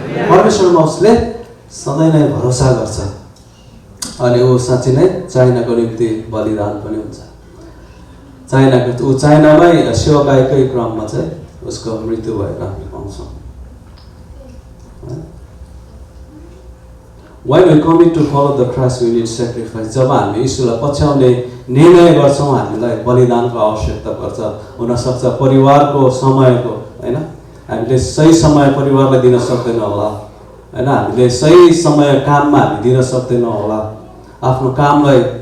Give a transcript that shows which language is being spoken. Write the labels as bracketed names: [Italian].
[Nepali] परमेश्वरमा उसले सधैँ नै भरोसा गर्छ। अनि ऊ साँच्चै नै चाइनाको निम्ति बलिदान पनि हुन्छ। ऊ चाइनामै सेवाकाईकै क्रममा चाहिँ उसको मृत्यु भएको हामी पाउँछौँ। [English] When we commit to follow the Christ, we need sacrifice. [Nepali] जब हामी यीशुलाई पछ्याउने निर्णय गर्छौँ, हामीलाई बलिदानको आवश्यकता पर्छ। हुनसक्छ परिवारको समयको होइन, हामीले सही समय परिवारलाई दिन सक्दैन होला होइन, हामीले सही समय काममा हामी दिन सक्दैनौँ होला आफ्नो कामलाई।